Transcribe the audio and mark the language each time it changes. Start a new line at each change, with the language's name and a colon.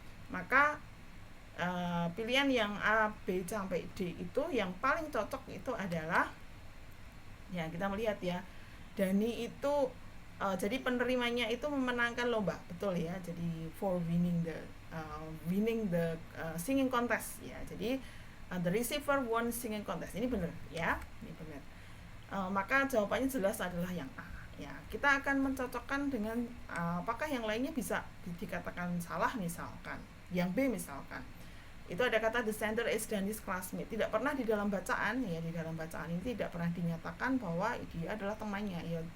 Indonesian: Maka pilihan yang A, B sampai D itu yang paling cocok itu adalah ya, kita melihat ya, Dani itu jadi penerimanya itu memenangkan lomba, betul ya.
English: Jadi for winning the singing contest ya. Jadi the receiver won singing contest.
Indonesian: Ini benar ya, ini benar. Maka jawabannya jelas adalah yang A ya. Kita akan mencocokkan dengan apakah yang lainnya bisa dikatakan salah, misalkan yang B misalkan itu ada kata
English: the sender is Dani's classmate.
Indonesian: Tidak pernah di dalam bacaan ya, di dalam bacaan ini tidak pernah dinyatakan bahwa dia adalah temannya ya.